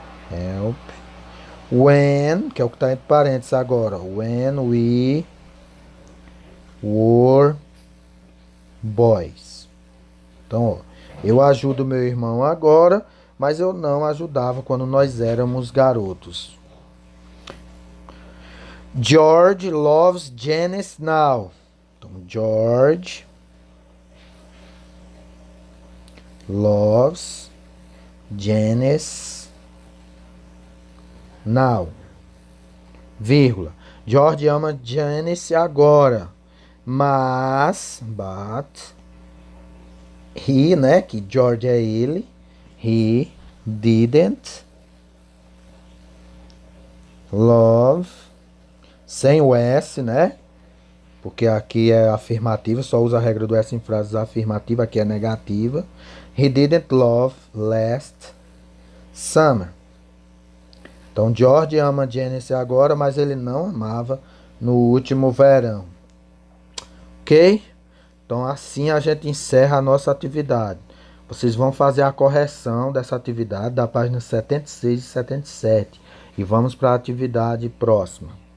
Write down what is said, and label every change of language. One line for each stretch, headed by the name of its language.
English: Help. When,
Portuguese: que é o que está entre parênteses agora.
English: When we were boys.
Portuguese: Então, ó, eu ajudo meu irmão agora, mas eu não ajudava quando nós éramos garotos.
English: George loves Janice now. Então, George loves Janice now.
Portuguese: Vírgula. George ama Janice agora. Mas,
English: but, he,
Portuguese: né? Que George é ele.
English: He didn't love,
Portuguese: sem o S, né? Porque aqui é afirmativa, só usa a regra do S em frases afirmativas, aqui é negativa.
English: He didn't love last summer.
Portuguese: Então, George ama Janice agora, mas ele não amava no último verão. Ok? Então, assim a gente encerra a nossa atividade. Vocês vão fazer a correção dessa atividade da página 76 e 77. E vamos para a atividade próxima.